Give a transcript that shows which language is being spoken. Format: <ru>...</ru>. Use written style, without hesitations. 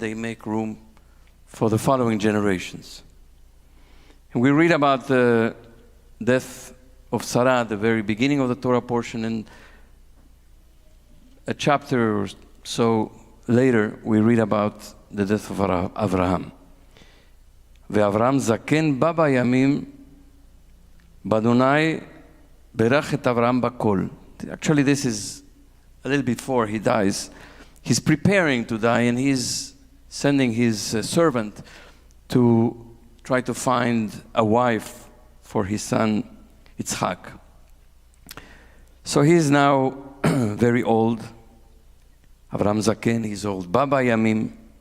<en>They make room for the following generations. And we read about the death of Sarah at the very beginning of the Torah portion, and a chapter or so later we read about the death of Avraham.</en> <he>ואברהם זקן בא בימים, באדוני ברך את אברהם בכל.</he> <en>Actually, this is a little before he dies. He's preparing to die, and he's sending his servant to try to find a wife for his son Yitzchak. So he's now very old. Avraham Zaken, he's old. Baba Yamim.</en>